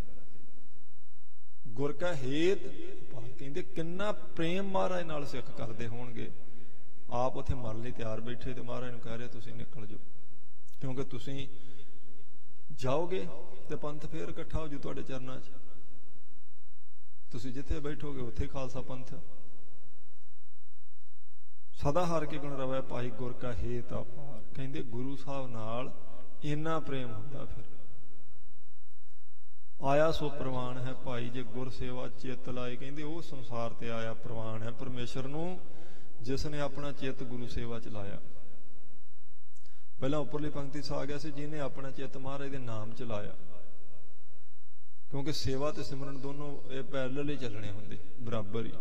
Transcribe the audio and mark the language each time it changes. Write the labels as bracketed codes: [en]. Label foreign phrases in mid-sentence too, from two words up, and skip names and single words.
[pa] ਗੁਰ ਕਾ ਹੇਤ ਕਹਿੰਦੇ ਕਿੰਨਾ ਪ੍ਰੇਮ ਮਹਾਰਾਜ ਨਾਲ ਸਿੱਖ ਕਰਦੇ ਹੋਣਗੇ। ਆਪ ਉੱਥੇ ਮਰ ਲਈ ਤਿਆਰ ਬੈਠੇ ਤਾਂ ਮਹਾਰਾਜ ਨੂੰ ਕਹਿ ਰਹੇ ਤੁਸੀਂ ਨਿਕਲ ਜਾਓ, ਕਿਉਂਕਿ ਤੁਸੀਂ ਜਾਓਗੇ ਤਾਂ ਪੰਥ ਫਿਰ ਇਕੱਠਾ ਹੋ ਜੂ ਤੁਹਾਡੇ ਚਰਨਾਂ 'ਚ। ਤੁਸੀਂ ਜਿੱਥੇ ਬੈਠੋਗੇ ਉੱਥੇ ਖ਼ਾਲਸਾ ਪੰਥ। ਸਦਾ ਹਾਰ ਕੇ ਗੁਣ ਰਵੈ ਭਾਈ ਗੁਰ ਕਾ ਹੇਤ ਅਪਾਰ। ਕਹਿੰਦੇ ਗੁਰੂ ਸਾਹਿਬ ਨਾਲ ਇੰਨਾ ਪ੍ਰੇਮ ਹੁੰਦਾ। ਫਿਰ ਆਇਆ ਸੋ ਪਰਵਾਣ ਹੈ ਭਾਈ ਜੇ ਗੁਰ ਸੇਵਾ ਚਿਤ ਲਾਏ। ਕਹਿੰਦੇ ਵੋ ਸੰਸਾਰ ਤੇ ਆਇਆ ਪਰਵਾਣ ਹੈ ਪਰਮੇਸ਼ਰ ਨੂੰ ਜਿਸਨੇ ਆਪਣਾ ਚਿਤ ਗੁਰੂ ਸੇਵਾ 'ਚ ਲਾਇਆ। ਪਹਿਲਾ ਉਪਰਲੀ ਪੰਕਤੀ 'ਚ ਆ ਗਿਆ ਸੀ ਜਿਨ੍ਹੇਂ ਆਪਣਾ ਚਿਤ ਮਹਾਰਾਜ ਦੇ ਨਾਮ 'ਚ ਲਾਇਆ, ਕਿਉਂਕਿ ਸੇਵਾ ਤੇ ਸਿਮਰਨ ਦੋਨੋਂ ਯੇ ਪੈਰੇਲਲ ਹੀ ਚੱਲਣੇ ਹੁੰਦੇ, ਬਰਾਬਰ ਹੀ।